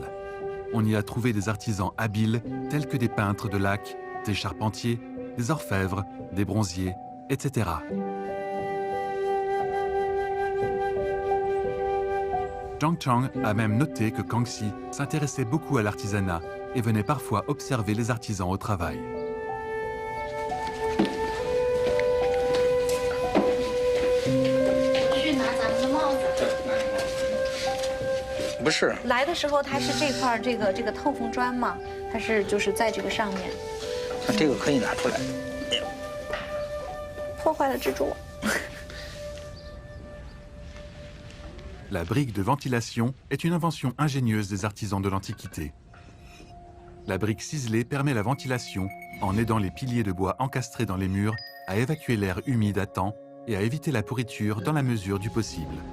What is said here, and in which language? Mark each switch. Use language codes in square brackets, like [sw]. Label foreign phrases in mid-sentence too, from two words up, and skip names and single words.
[fr] On y a trouvé des artisans habiles tels que des peintres de lac, des charpentiers, des orfèvres, des bronziers, etc. » Zhang Chang a même noté que Kangxi s'intéressait beaucoup à l'artisanat et venait parfois observer les artisans au travail. [zh] 不是，来的时候它是这块这个透风砖嘛，它是就是在这个上面。这个可以拿出来。破坏了蜘蛛。 [fr] La brique de ventilation est une invention ingénieuse des artisans de l'Antiquité. La brique ciselée permet la ventilation en aidant les piliers de bois encastrés dans les murs à évacuer l'air humide à temps et à éviter la pourriture dans la mesure du possible.